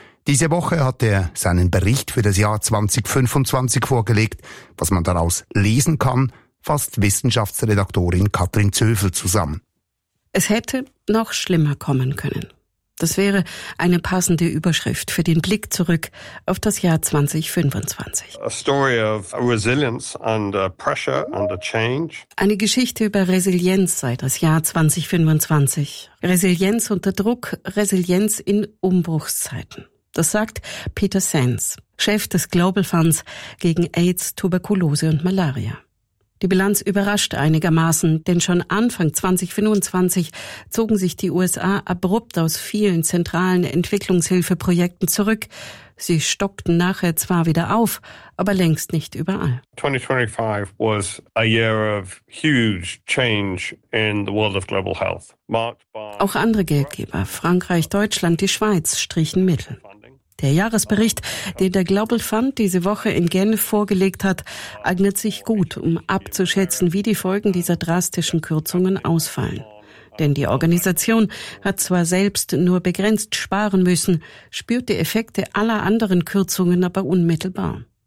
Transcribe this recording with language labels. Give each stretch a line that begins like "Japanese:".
German: Diese Woche hat er seinen Bericht für das Jahr 2025 vorgelegt. Was man daraus lesen kann, fasst Wissenschaftsredaktorin Katrin Zöfel zusammen. Es hätte noch schlimmer kommen können. Das wäre eine passende Überschrift für den Blick zurück auf das Jahr 2025.
English: A story of resilience under pressure, under change.
German: Eine Geschichte über Resilienz sei das Jahr 2025. Resilienz unter Druck, Resilienz in Umbruchszeiten. Das sagt Peter Sands, Chef des Global Funds gegen AIDS, Tuberkulose und Malaria. Die Bilanz überrascht einigermaßen, denn schon Anfang 2025 zogen sich die USA abrupt aus vielen zentralen Entwicklungshilfeprojekten zurück. Sie stockten nachher zwar wieder auf, aber längst nicht überall.
English: 2025 was a year of huge change in the world of global health.
German: Auch andere Geldgeber, Frankreich, Deutschland, die Schweiz, strichen Mittel. Der Jahresbericht, den der Global Fund diese Woche in Genf vorgelegt hat, eignet sich gut, um abzuschätzen, wie die Folgen dieser drastischen Kürzungen ausfallen. Denn die Organisation hat zwar selbst nur begrenzt sparen müssen, spürt die Effekte aller anderen Kürzungen aber unmittelbar.